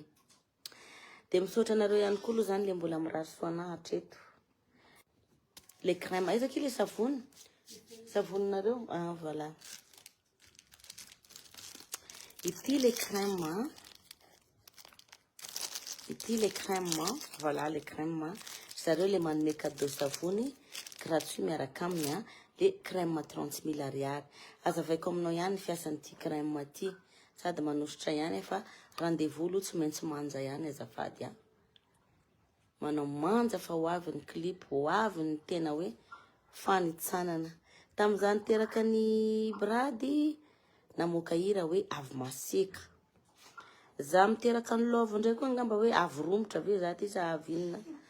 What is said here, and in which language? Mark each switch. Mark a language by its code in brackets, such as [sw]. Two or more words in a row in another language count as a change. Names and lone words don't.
[mg] De misaotra anareo ihany koa zany le mbola mirary soana hatreto. Le crème, aiza ki le savony? Savony-nareo? Voilà. Ity le crème Ity le crème, [fr] voilà le crème. [mg] Zareo le manome cadeau savony gratuit miaraka aminy le crème 30 000 ariary. Azavaiko aminao ihany fiasan'ity crème ty. Sady manositra ihany fa rendez-vous aloha tsy maintsy manja ihany azafady a. Manao manja fa ho avy ny clip, ho avy ny tena hoe fanitsanana. Tamin'izany teraka ny brady namoaka hira hoe avy maseka. Za miteraka ny love ndray koa ngamba hoe avy romotra ve za ty sa avy inona.